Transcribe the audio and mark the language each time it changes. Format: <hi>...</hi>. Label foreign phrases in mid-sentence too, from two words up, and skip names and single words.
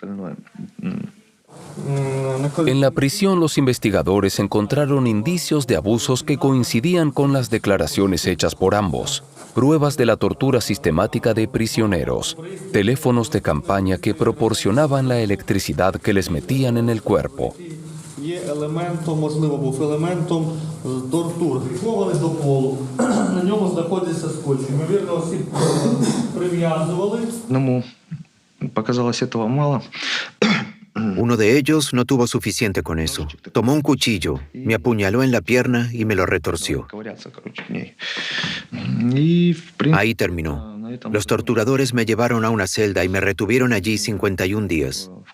<es>En la prisión, los investigadores encontraron indicios de abusos que coincidían con las declaraciones hechas por ambos. Pruebas de la tortura sistemática de prisioneros, teléfonos de campaña que proporcionaban la electricidad que les metían en el cuerpo.</es> <uk>Можливо, був елементом тортур. Прикований до полу. На ньому знаходиться скотч. Ймовірно, осіб прив'язували.</uk> <ru>Одному показалось этого мало.</ru> <es>Uno de ellos no tuvo suficiente con eso. Tomó un cuchillo, me apuñaló en la pierna y me lo retorció. Ahí terminó. Los torturadores me llevaron a una celda y me retuvieron allí 51 días.</es>